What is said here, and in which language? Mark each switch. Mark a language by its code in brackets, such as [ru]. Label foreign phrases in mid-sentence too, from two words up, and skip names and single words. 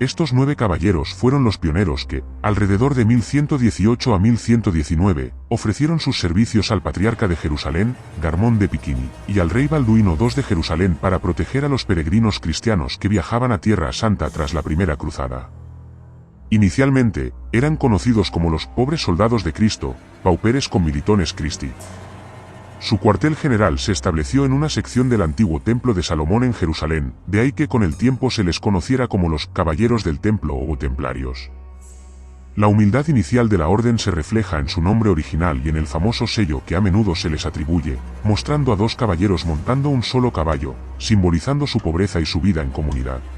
[es] Estos 9 caballeros fueron los pioneros que, alrededor de 1118 a 1119, ofrecieron sus servicios al patriarca de Jerusalén, Garmón de Piquini, y al rey Balduino II de Jerusalén para proteger a los peregrinos cristianos que viajaban a Tierra Santa tras la Primera Cruzada. Inicialmente, eran conocidos como los pobres soldados de Cristo, [la] pauperes con militones Christi. [es] Su cuartel general se estableció en una sección del antiguo Templo de Salomón en Jerusalén, de ahí que con el tiempo se les conociera como los Caballeros del Templo o Templarios. La humildad inicial de la orden se refleja en su nombre original y en el famoso sello que a menudo se les atribuye, mostrando a 2 caballeros montando un solo caballo, simbolizando su pobreza y su vida en comunidad.